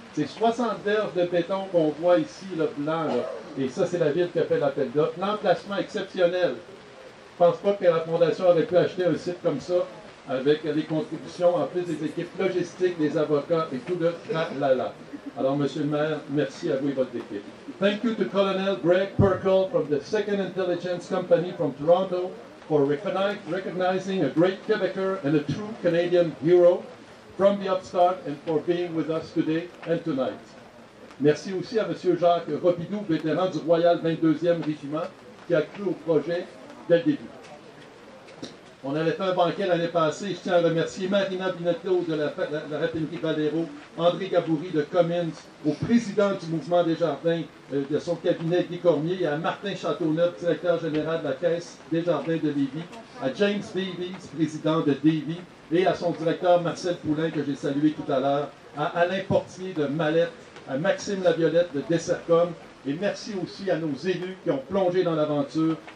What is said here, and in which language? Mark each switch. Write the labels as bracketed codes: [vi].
[fr] C'est 60 verges de béton qu'on voit ici, le blanc, là. Et ça, c'est la ville qui a fait l'appel d'offres. L'emplacement exceptionnel. Je ne pense pas que la Fondation aurait pu acheter un site comme ça avec les contributions, en plus des équipes logistiques, des avocats et tout le tralala. Alors, Monsieur le maire, merci à vous et votre équipe. [en] Thank you to Colonel Greg Perkle from the 2nd Intelligence Company from Toronto for recognizing a great Quebecer and a true Canadian hero from the upstart and for being with us today and tonight. [fr] Merci aussi à M. Jacques Robidoux, vétéran du Royal 22e Régiment, qui a cru au projet dès le début. On avait fait un banquet l'année passée. Je tiens à remercier Marina Binotto de la raffinerie Valero, André Gaboury de Cummins, au président du mouvement Desjardins, de son cabinet Guy Cormier, à Martin Châteauneuf, directeur général de la Caisse Desjardins de Lévis, à James Davies, président de Davy, et à son directeur Marcel Poulain, que j'ai salué tout à l'heure, à Alain Portier de Mallette, à Maxime Laviolette de Dessercom, et merci aussi à nos élus qui ont plongé dans l'aventure,